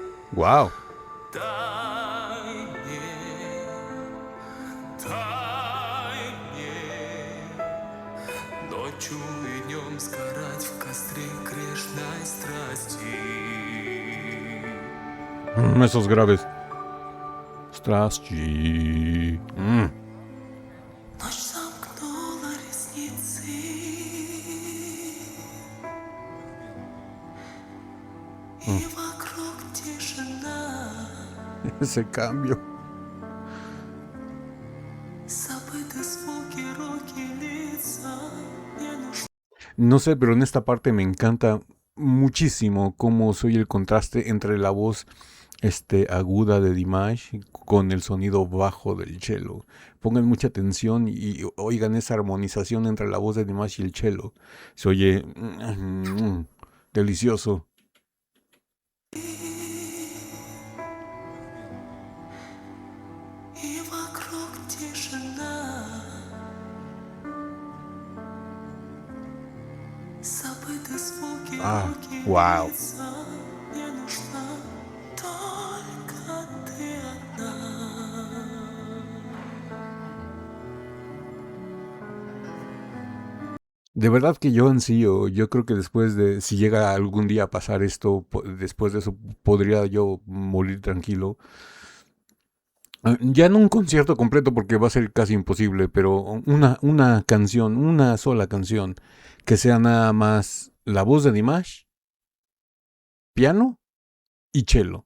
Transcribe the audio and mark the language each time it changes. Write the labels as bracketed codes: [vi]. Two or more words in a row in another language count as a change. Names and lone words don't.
[ru] Wow. дай мне ночью и днем сгорать в костре грешной страсти. [es] Esos graves. Straschi. [ru] Ночь сомкнула ресницы, и вокруг тишина. [es] Ese cambio. [ru] Забыты звуки, руки, лица. Мне нужно. [es] No sé, pero en esta parte me encanta muchísimo cómo se oye el contraste entre la voz aguda de Dimash con el sonido bajo del cello. Pongan mucha atención y oigan esa armonización entre la voz de Dimash y el cello. Se oye delicioso. [ru] И вокруг тишина. Забыты звуки, руки, Wow. лица. Мне нужна только ты одна. [es] De verdad que yo ansío, yo creo que después de, si llega algún día a pasar esto, después de eso podría yo morir tranquilo. Ya en un concierto completo porque va a ser casi imposible, pero una canción, una sola canción, que sea nada más la voz de Dimash, piano y cello.